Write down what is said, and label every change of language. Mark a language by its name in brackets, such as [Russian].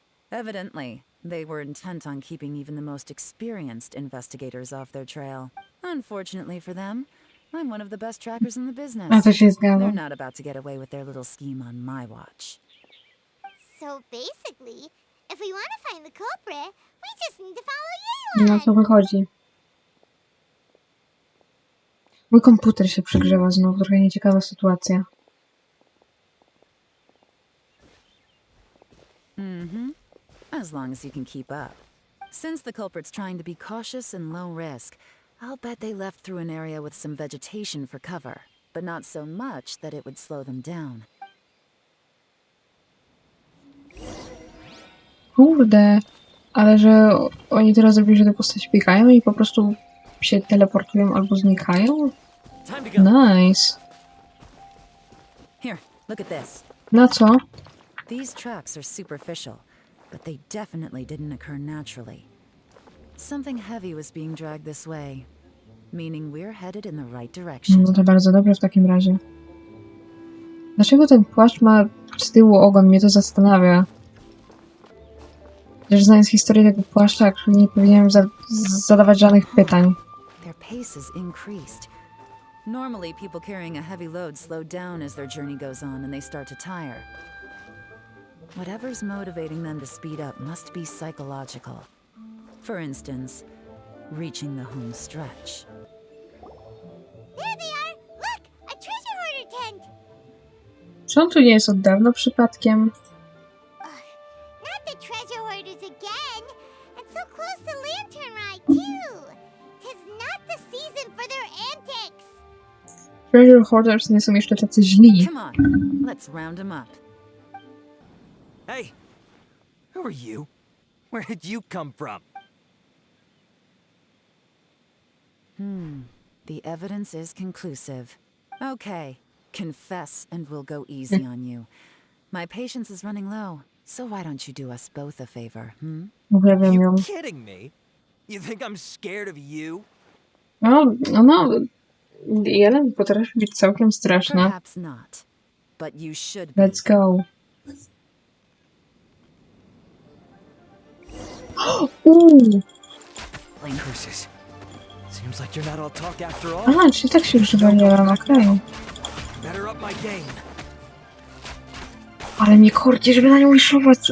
[English] Evidently, they were intent on keeping even the most experienced investigators off their trail. Unfortunately for them, I'm one of the best trackers in the business. [Polish] A to się [English] They're [Polish] zgadzam. [English] not about to get away with their little scheme on my watch. So basically, if we want to find the culprit, we just need to follow [Polish] Nie [English] Yelan. [Polish] o co wychodzi. Mój komputer się przegrzewa znowu, trochę nieciekawa sytuacja. [English] As long as you can keep up. Since the culprit's trying to be cautious and low risk, I'll bet they left through an area with some vegetation for cover, but not so much that it would slow them down. [Polish] Kurde, ale że oni teraz zrobili, że te postacie biegają i po prostu się teleportują albo znikają? [English] Nice. Here, look at this. [Polish] Na co? [English] These tracks are superficial, but they definitely didn't occur naturally. Something heavy was being dragged this way, meaning we're headed in the right direction. [Polish] No to bardzo dobrze w takim razie. Dlaczego ten płaszcz ma z tyłu ogon? Mnie to zastanawia. Też znając historię tego płaszcza, nie powinienem zadawać żadnych pytań. [English] Their pace is increased. Normally, people carrying a heavy load slow down as their journey goes on and they start to tire. Whatever's motivating them to speed up must be psychological. For instance, reaching the home stretch. There they are! Look! A treasure hoarder tent! [Polish] Czy on tu nie jest od dawna przypadkiem? [English] Not the treasure hoarders again! And so close to Lantern Rite, too! 'Tis not the season for their antics! [Polish] Treasure Hoarders nie są jeszcze tacy źli. [English] Come on, let's round them up. Hey! Who are you? Where did you come from? The evidence is conclusive. Okay, confess and we'll go easy on you. My patience is running low, so why don't you do us both a favor, [Polish] Uwielbiam ją. [English] You kidding me? You think I'm scared of you? [Polish] No, Jelen potrafi być całkiem straszna. [English] Perhaps not, but you should be. Let's go. Plain curses. Seems like you're not all talk after all. [Polish] Aha, czyli tak się używa Jelen, okej. [English] Better up my game. [Polish] Ale mnie korci, żeby na nią wiszować.